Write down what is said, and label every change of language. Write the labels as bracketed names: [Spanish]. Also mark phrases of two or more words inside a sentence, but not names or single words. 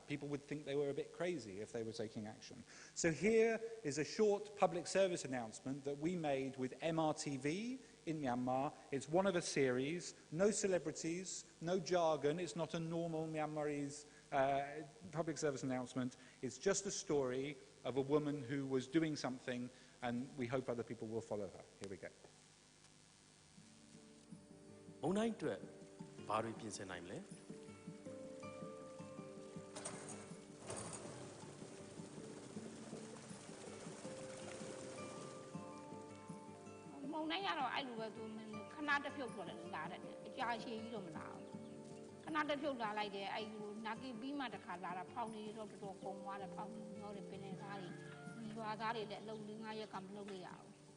[English] People would think they were a bit crazy if they were taking action. So here is a short public service announcement that we made with MRTV in Myanmar. It's one of a series, no celebrities, no jargon, it's not a normal Myanmarese public service announcement. It's just a story of a woman who was doing something, and we hope other people will follow her. Here we go. [Burmese] မုန်တိုင်းအတွက်ဘာတွေပြင်ဆင်နိုင်မလဲ မုန်တိုင်းကတော့အဲ့လိုပဲသူခဏတစ်ဖြုတ်ထွက်လာတယ်အကြာရှည်ကြီးတော့မလာဘူးခဏတစ်ဖြုတ်လာလိုက်တယ်အဲ့လိုနာကီပြီးမှတစ်ခါလာတာဖောင်းနေတော့တော်တော်ကုန်သွားတယ်ဖောင်းနေတော့ပင်နေသားတွေရွာသားတွေလည်းအလုံး၄-၅ရက်ကမလုပ်လိုက်ရဘူး